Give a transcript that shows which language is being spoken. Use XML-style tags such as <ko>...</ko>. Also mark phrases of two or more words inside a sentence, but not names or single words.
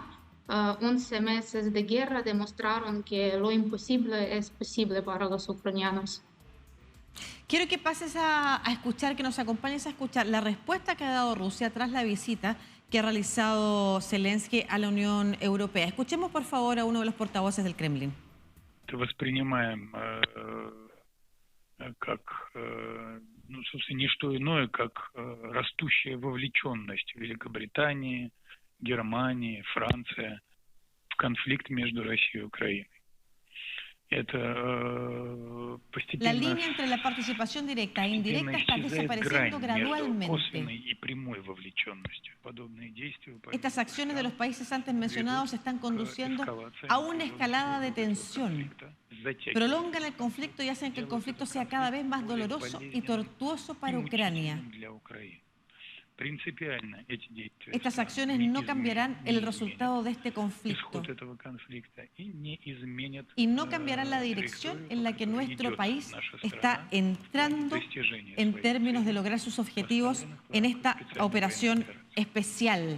<es>11 meses de guerra demostraron que lo imposible es posible para los ucranianos. Quiero que pases a escuchar, que nos acompañes a escuchar la respuesta que ha dado Rusia tras la visita que ha realizado Zelensky a la Unión Europea. Escuchemos, por favor, a uno de los portavoces del Kremlin.</es> <ru>Воспринимаем как, ну, собственно, не что иное, как растущая вовлеченность Великобритании, Германии, Франции в конфликт между Россией и Украиной. Это</ru> <es>La</es> <ru>постепенно</ru> <es>línea entre la participación directa e indirecta está</es> <ru>исчезает грань</ru> <es>desapareciendo</es> <ru>между</ru> <es>gradualmente.</es> <ru>косвенной и прямой вовлеченностью. Подобные действия</ru> <es>Estas acciones de los países antes mencionados están conduciendo a una escalada de tensión. Prolongan el conflicto y hacen que el conflicto sea cada vez más doloroso y tortuoso para Ucrania. Estas acciones no cambiarán el resultado de este conflicto y no cambiarán la dirección en la que nuestro país está entrando en términos de lograr sus objetivos en esta operación especial.</es>